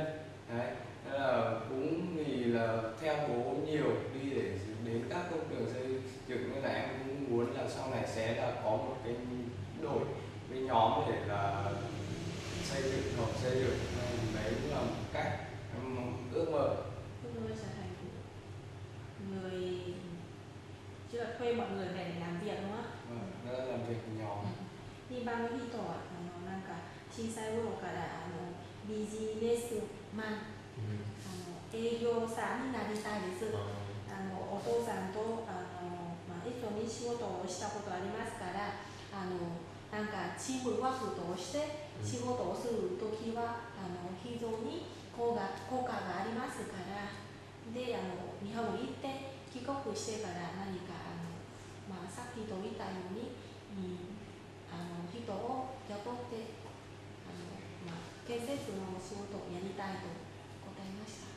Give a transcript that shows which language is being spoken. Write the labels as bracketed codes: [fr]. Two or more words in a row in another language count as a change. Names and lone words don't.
[vi] Đấy, nên là cũng vì là theo bố nhiều đi để đến các công trường xây dựng, nên là em cũng muốn là sau này sẽ là có một cái đội với nhóm để là xây dựng hoặc xây dựng. Đấy cũng là một cách em ước mơ. ước mơ trở thành người, chứ là thuê mọi người về để làm việc đúng không ạ? Nó là làm việc nhóm. [ja] 2 番の人はなんか小さい頃からビジネスマン、営業さんになりたいです。お父さんと一緒に仕事をしたことありますから、なんかチームワークとして仕事をするときは非常に効果がありますから、で日本に行って帰国してから何かさっきと言ったように、人を雇って建設の仕事をやりたいと答えました。